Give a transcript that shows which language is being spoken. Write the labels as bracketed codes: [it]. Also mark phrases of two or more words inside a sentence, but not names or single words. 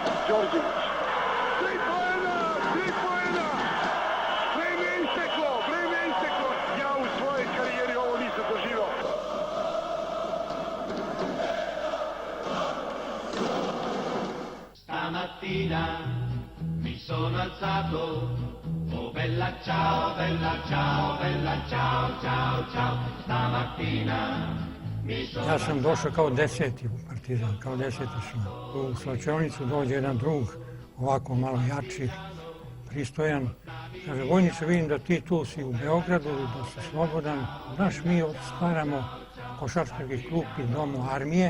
[sr] Đorđević. 3 poena! 3 poena! Vreme je isteklo! Vreme je isteklo! Ja u svojoj karijeri ovo nisam doživao. [it] Stamattina mi sono alzato, oh bella ciao, bella ciao, bella ciao, ciao, ciao. Stamattina mi sono [sr] Ja sam došao kao 10. u Partizan, kao 10. šum. U slačionicu dođe jedan drug, ovako malo jači, pristojan. Kaže, vojniče, vidim da ti tu si u Beogradu, da si slobodan. Znaš, mi stvaramo košarkaški klub i domu armije.